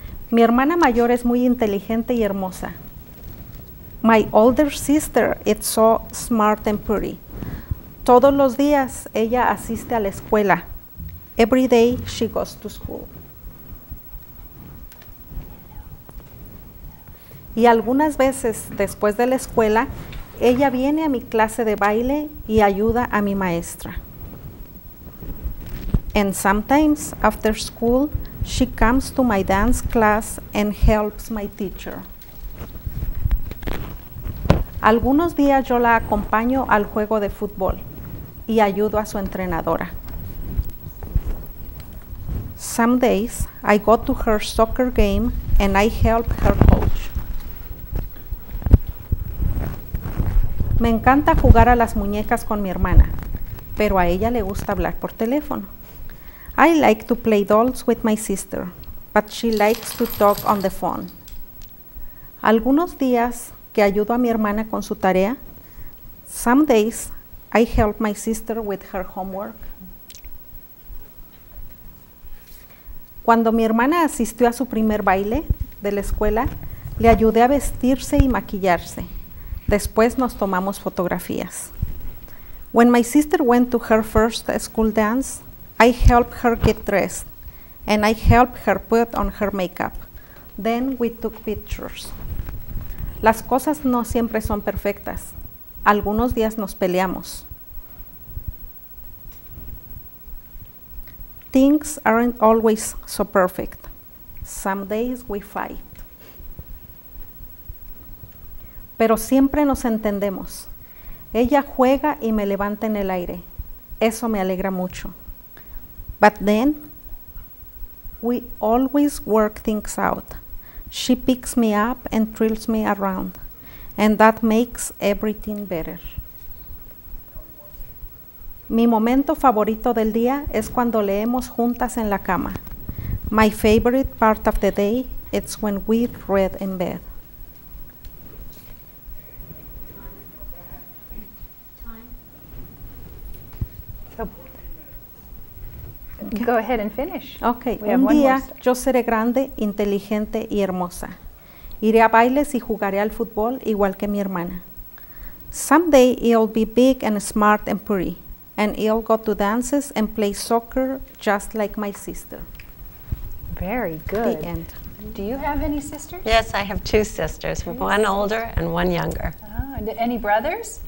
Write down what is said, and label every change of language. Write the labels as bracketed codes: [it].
[es] Mi hermana mayor es muy inteligente y hermosa. [en] My older sister is so smart and pretty. [es] Todos los días ella asiste a la escuela. [en] Every day she goes to school. [es] Y algunas veces después de la escuela, ella viene a mi clase de baile y ayuda a mi maestra. [en] And sometimes after school, she comes to my dance class and helps my teacher. [es] Algunos días yo la acompaño al juego de fútbol y ayudo a su entrenadora. [en] Some days I go to her soccer game and I help her coach. [es] Me encanta jugar a las muñecas con mi hermana, pero a ella le gusta hablar por teléfono. [en] I like to play dolls with my sister, but she likes to talk on the phone. [es] Algunos días que ayudo a mi hermana con su tarea. [en] Some days I help my sister with her homework. [es] Cuando mi hermana asistió a su primer baile de la escuela, le ayudé a vestirse y maquillarse. Después nos tomamos fotografías. [en] When my sister went to her first school dance, I helped her get dressed, and I helped her put on her makeup. Then we took pictures. [es] Las cosas no siempre son perfectas. Algunos días nos peleamos. [en] Things aren't always so perfect. Some days we fight. [es] Pero siempre nos entendemos. Ella juega y me levanta en el aire. Eso me alegra mucho. [en] But then, we always work things out. She picks me up and thrills me around, and that makes everything better. [es] Mi momento favorito del día es cuando leemos juntas en la cama. [en] My favorite part of the day is when we read in bed. Go ahead and finish. Okay, We have [es] un [en] one more [es] día [en] step. [es] yo seré grande, inteligente y hermosa. Iré a bailes y jugaré al fútbol igual que mi hermana. [en] Someday I'll be big and smart and pretty, and I'll go to dances and play soccer just like my sister. Very good. The end. Do you have any sisters? Yes, I have 2 sisters, one older and one younger. Oh, any brothers?